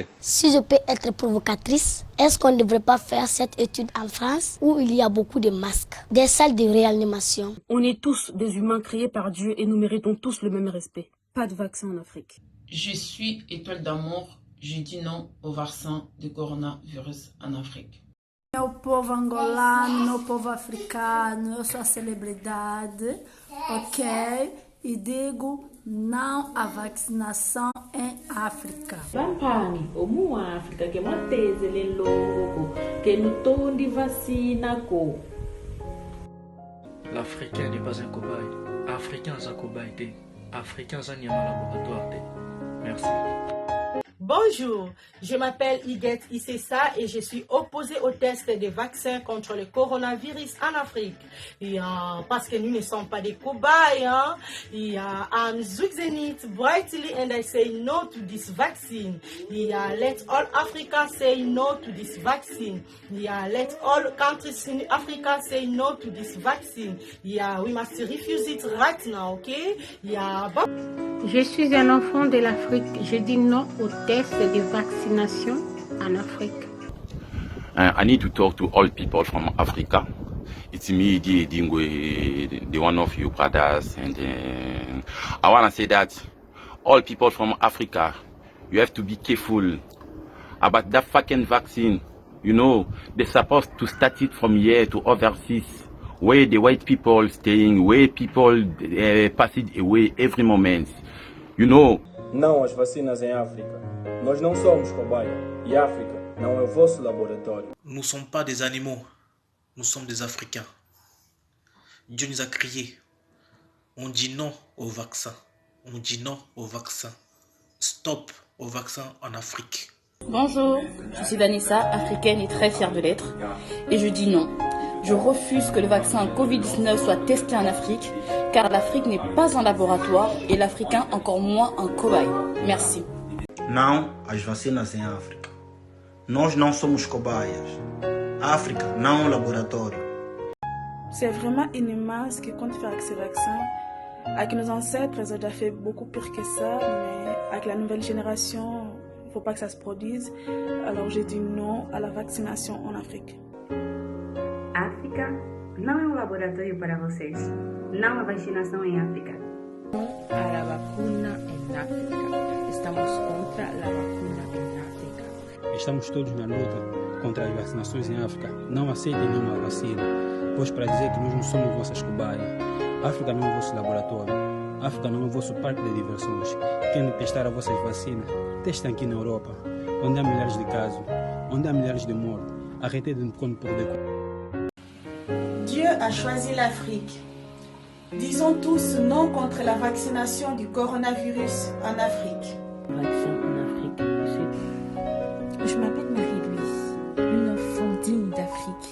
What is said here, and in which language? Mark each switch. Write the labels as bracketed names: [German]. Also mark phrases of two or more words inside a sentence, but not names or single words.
[French] Si je peux être provocatrice, est-ce qu'on ne devrait pas faire cette étude en France où il y a beaucoup de masques, des salles de réanimation? On est tous des humains créés par Dieu et nous méritons tous le même respect. Pas de vaccin en Afrique. Je suis étoile d'amour. Je dis non au vaccin du coronavirus en Afrique. [Portuguese] Meu povo angolano, meu povo africano, eu sou a celebridade, ok? E digo não à vacinação em África. Vampani, omu África, que mateze ele louco, que no tom de vacina co. [French] L'Africain n'est pas un cobaye. Africain est un cobaye. Africain est un laboratoire. Merci. Bonjour, je m'appelle Iguette Issessa et je suis opposée au test des vaccins contre le coronavirus en Afrique. Parce que nous ne sommes pas des cobayes. [English] I'm Zwixenit brightly and I say no to this vaccine. Let all Africa say no to this vaccine. Let all countries in Africa say no to this vaccine. We must refuse it right now, okay? [French] Je suis un enfant de l'Afrique. Je dis non au test de vaccination en Afrique. [English] I need to talk to all people from Africa. It's me, Dingwe, the one of you brothers, and I want to say that all people from Africa, you have to be careful about that fucking vaccine. You know, they're supposed to start it from here to overseas, where the white people staying, where people pass it away every moment. You know. [Portuguese] Não às vacinas em África. Nós não somos cobaia. E África não é o vosso laboratório. [French] Nous ne sommes pas des animaux. Nous sommes des Africains. Dieu nous a criés. On dit non au vaccin. On dit non au vaccin. Stop au vaccin en Afrique. Bonjour, je suis Vanessa, africaine et très fière de l'être. Et je dis non. Je refuse que le vaccin Covid-19 soit testé en Afrique, car l'Afrique n'est pas un laboratoire et l'Africain encore moins un cobaye. Merci. [Portuguese] Não às vacinas em África. Nós não somos cobaias. África não é um laboratório. [French] C'est vraiment inhumain ce qui compte faire avec ces vaccins. Avec nos ancêtres, ils ont déjà fait beaucoup pire que ça, mais avec la nouvelle génération, il ne faut pas que ça se produise. Alors j'ai dit non à la vaccination en Afrique. [Portuguese] África não é um laboratório para vocês. Não a vacinação em África. [Spanish] No a la vacuna en África. Estamos contra la vacuna en África. [Portuguese] Estamos todos na luta contra as vacinações em África. Não aceitem nenhuma vacina, pois para dizer que nós não somos vossas cobaias. África não é o vosso laboratório. África não é o vosso parque de diversões. Querem testar as vossas vacinas? Testem aqui na Europa, onde há milhares de casos, onde há milhares de mortes. [French] Arrêtez de nous prendre pour des cons. Dieu a choisi l'Afrique. Disons tous non contre la vaccination du coronavirus en Afrique. Vaccin en Afrique, c'est... Je m'appelle Marie-Louise, une enfant digne d'Afrique.